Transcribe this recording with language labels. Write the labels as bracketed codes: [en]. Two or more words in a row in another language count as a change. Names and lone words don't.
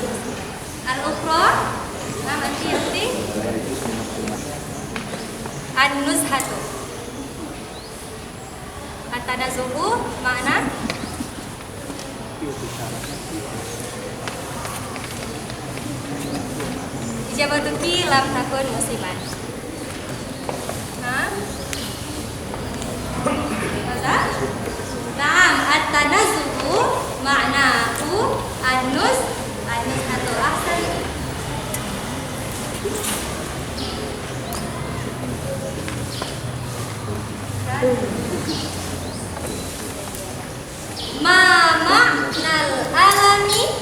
[ar] Al-ukhra? [bjn] Nah, nanti [ar] an-nuzhatu. التنزه معنى إجابتك لم تكن موسما. [bjn] Nah, [ar] Maza? نعم، التنزه معناه النزهة. أحسن. ما معنى العالم?